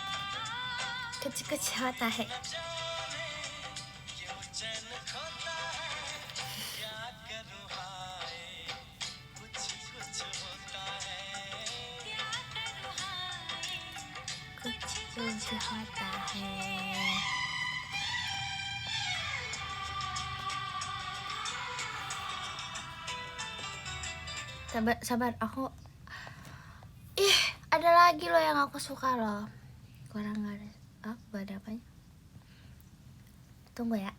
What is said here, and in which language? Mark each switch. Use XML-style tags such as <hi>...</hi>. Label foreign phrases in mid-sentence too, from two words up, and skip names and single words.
<hi>कुछ कुछ होता है. जाने क्यों चैन खोता है क्या करूँ हाय कुछ कुछ होता है क्या करूँ हाय कुछ कुछ होता है.</hi> <id>Sabar, sabar. Aku ada lagi loh yang aku suka loh. Kurang nggak ada. Gak ada apanya. Tunggu ya.</id>